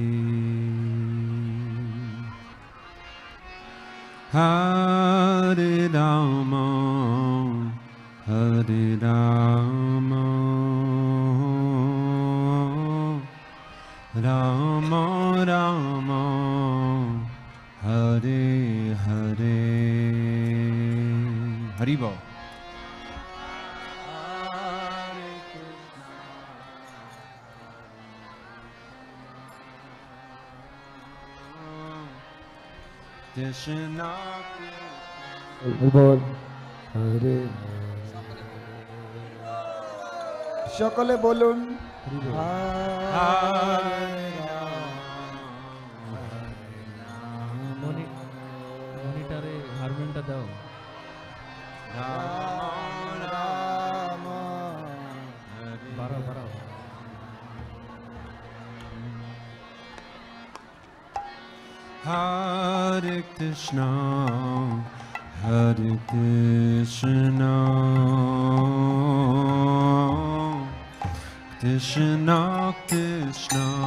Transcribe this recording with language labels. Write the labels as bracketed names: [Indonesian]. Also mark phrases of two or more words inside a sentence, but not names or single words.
[Sanskrit] हरे राम, हरे राम, राम राम, हरे हरे. [Bangla] হরিবো। কৃষ্ণ বল হরে সকলে বলুন মনিটরে হারমোনিয়ামটা দাও। বাড়াও বাড়াও। [Sanskrit] हरे कृष्ण, हरे कृष्ण, कृष्ण कृष्ण,